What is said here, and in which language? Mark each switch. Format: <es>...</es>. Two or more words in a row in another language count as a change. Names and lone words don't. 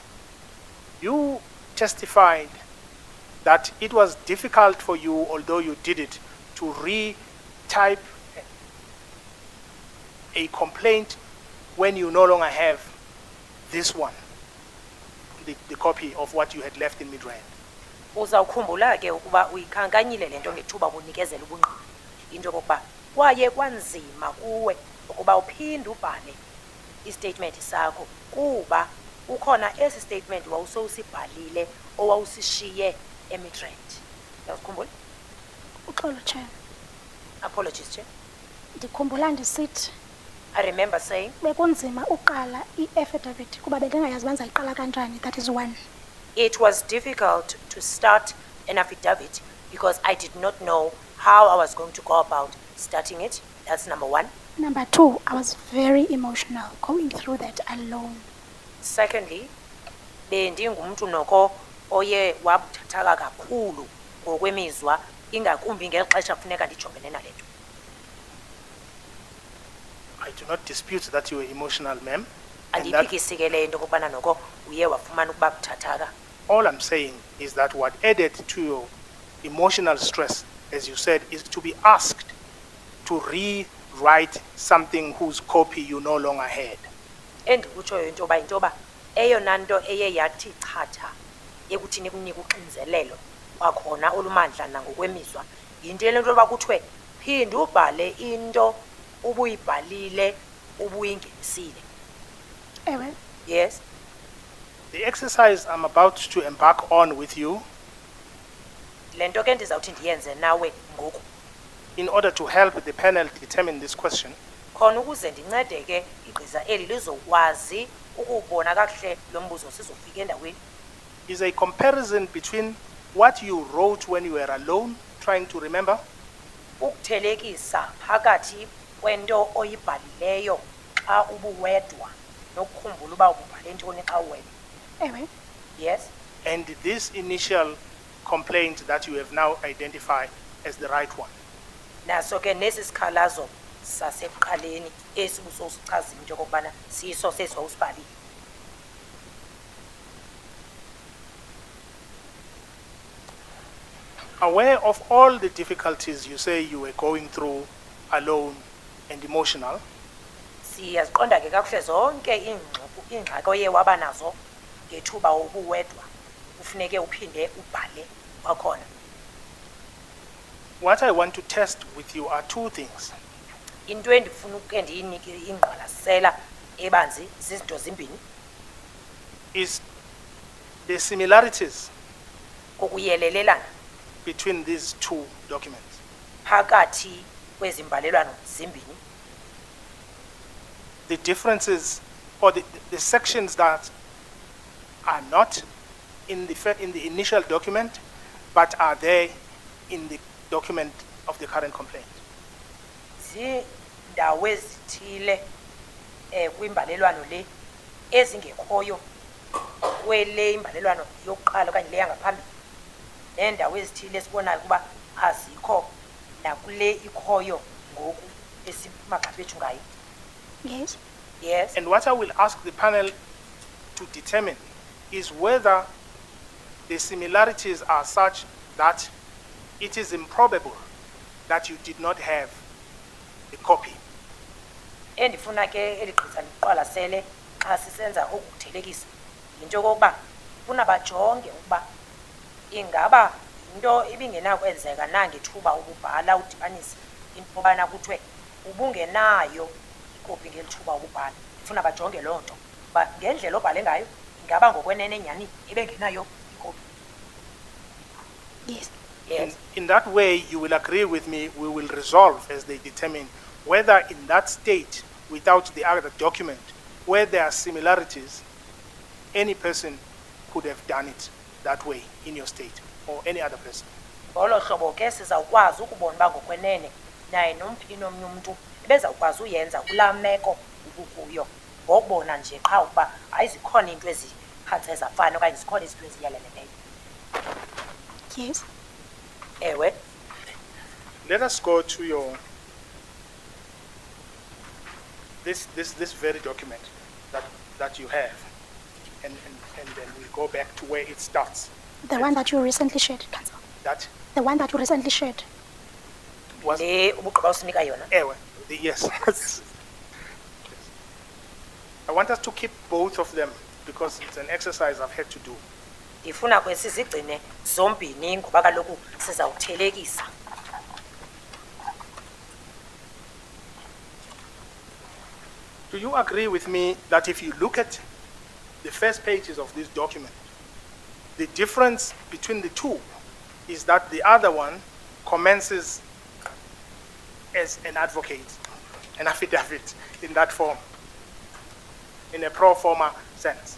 <en>You testified that it was difficult for you, although you did it, to retype a complaint when you no longer have this one, the copy of what you had left in Midrand.</en> <xh>Uzawukhumbula ke ukuba uyikhankanyile lento ngethuba kunikezela ubungqina into yokuba kwaye kwanzima kuwe ukuba uphinde ubhale istatement sakho kuba ukhona esi statement wawusowusibhalile owawusishiye eMidrand. Uyakhumbula? Uxolo Chair.</xh> <en>Apologies, Chair.</en> <xh>Ndikhumbula ndisithi</xh> <en>I remember saying</en> <xh>bekunzima uqala i-affidavit kuba bendingayazi uba ndizayiqala kanjani.</xh> <en>That is one. it was difficult to start an affidavit because I did not know how I was going to go about starting it. That's number one. Number two, I was very emotional going through that alone. Secondly,</en> <xh>bendingumntu noko oye wabuthathaka kakhulu ngokwemizwa ingakumbi ngeli xesha kufuneka ndijongene nale nto.</xh> <en>I do not dispute that you were emotional, ma'am. And that</en> <xh>Andiyiphikisi ke le into okubana noko uye wafumana ukuba buthathaka.</xh> <en>all I'm saying is that what added to your emotional stress, as you said, is to be asked to rewrite something whose copy you no longer had.</en> <xh>Endikutshoyo into yoba eyona nto eye yathi chatha ekuthini kunika uxinzelelo kwakhona olumandla nangokwemizwa yinto le nto yoba kuthiwe phinde ubhale into ubuyibhalile ubuyingenisile. Ewe.</xh> <en>Yes. The exercise I'm about to embark on with you,</en> <xh>Le nto ke ndizawuthi ndiyenze nawe ngoku</xh> <en>in order to help the panel determine this question,</en> <xh>khona ukuze ndincede ke igqiza eli lizokwazi ukubona kakuhle lo mbuzo sizofika endaweni.</xh> <en>is a comparison between what you wrote when you were alone, trying to remember,</en> <xh>Ukuthelekisa phakathi kwento oyibhalileyo xa ubuwedwa nokukhumbula uba ububhale ntoni xa uwedwa. Ewe.</xh> <en>Yes. and this initial complaint that you have now identified as the right one.</en> <xh>Naso ke nesi sikhalazo sasekuqaleni esi usosichaza into yokokubana siso sesiwa usibhalile.</xh> <en>Aware of all the difficulties you say you were going through alone and emotional,</en> <xh>Siyaziqonda ke kakuhle zonke iingxaki oye waba nazo ngethuba ubuwedwa kufuneke uphinde ubhale kwakhona.</xh> <en>what I want to test with you are two things.</en> <xh>Into endifuna uke ndiyinike ingqwalasela ebanzi zizinto zimbini.</xh> <en>Is the similarities</en> <xh>Kokuyelelelana</xh> <en>between these two documents.</en> <xh>phakathi kwezimbalelwano zimbini.</xh> <en>The differences or the sections that are not in the initial document but are there in the document of the current complaint.</en> <xh>Zindawo ezithile kwimbalelwano le ezingekhoyo kwele imbalelwano yokuqala okanye le yangaphambili neendawo ezithile esibonayo ukuba azikho nakule ikhoyo ngoku esimagqabi ethu ngayo.</xh> <en>Yes. Yes. And what I will ask the panel to determine is whether the similarities are such that it is improbable that you did not have a copy.</en> <xh>Endifuna ke eligqiza liqwalasele xa sisenza okuthelekisa yinto yokokuba funa bajonge ukuba ingaba into ibingenakwenzeka nangethuba ukubhala udibanise into yobana kuthiwe ubungenayo ikopi ngelithuba ukubhala. Funa bajonge loo nto uba ngendlela obhale ngayo ingaba ngokwenene nyhani ibengenayo ikopi.</xh> <en>Yes. Yes. In that way, you will agree with me, we will resolve as they determine whether in that state, without the other document, where there are similarities, any person could have done it that way in your state or any other person.</en> <xh>Ngolo hlobo ke sizawukwazi ukubona uba ngokwenene naye nomphi nomnye umntu ebezawukwazi uyenza kulaa meko ukukuyo ngokubona nje qha ukuba hayi zikhona iinto eziphantse zafana okanye zikhona izinto eziyeleleneyo.</xh> <en>Yes.</en> <xh>Ewe.</xh> <en>Let us go to your this very document that you have, and then we'll go back to where it starts. The one that you recently shared, Council. That The one that you recently shared. was</en> <xh>Le ubugqiba usinika yona. Ewe,</xh> <en>yes. I want us to keep both of them because it's an exercise I've had to do.</en> <xh>Ndifuna ke sizigcine zombini ngoba kaloku sizawuthelekisa.</xh> <en>Do you agree with me that if you look at the first pages of this document, the difference between the two is that the other one commences as an advocate, an affidavit in that form, in a pro forma sense.</en>